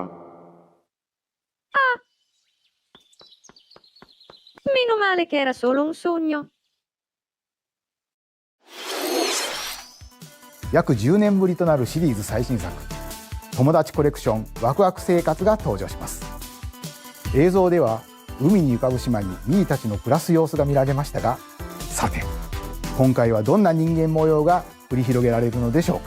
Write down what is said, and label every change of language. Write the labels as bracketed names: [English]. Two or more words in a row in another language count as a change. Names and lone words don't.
[Italian] Ah! Meno male che era solo un sogno. [Japanese] 約10年ぶりとなるシリーズ最新作友達コレクションワクワク生活が登場します。映像では海に浮かぶ島にミーたちの暮らす様子が見られましたが、さて今回はどんな人間模様が繰り広げられるのでしょうか。